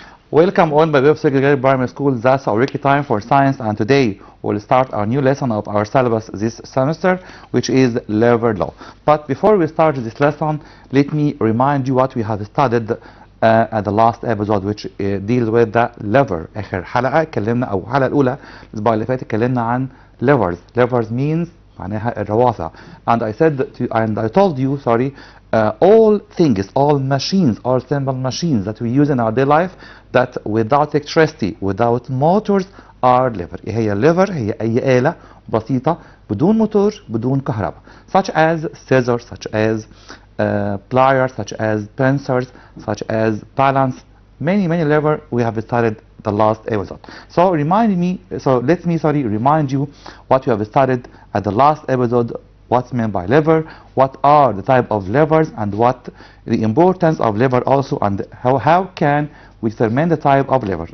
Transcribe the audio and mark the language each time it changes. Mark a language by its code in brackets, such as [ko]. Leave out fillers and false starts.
[en] Welcome all my web secondary primary school. That's our Wiki time for science, and today we'll start our new lesson of our syllabus this semester, which is lever law. But before we start this lesson, let me remind you what we have studied at the last episode, which deals with the lever. [ar] آخر حلقة اتكلمنا أو الحلقة الأولى الأسبوع اللي فات اتكلمنا عن levers. [en] Levers means [ar] معناها الروافع. [en] And I told you, sorry, all things, all machines, all simple machines that we use in our daily life that without electricity, without motors are lever. [ar] إيه هي lever؟ هي أي آلة بسيطة بدون موتور بدون كهرباء. [en] Such as scissors, such as pliers, such as pincers, such as balance. Many lever we have studied the last episode. So let me remind you what we have studied at the last episode. What's meant by lever, what are the type of levers, and what the importance of lever also, and how can we determine the type of lever.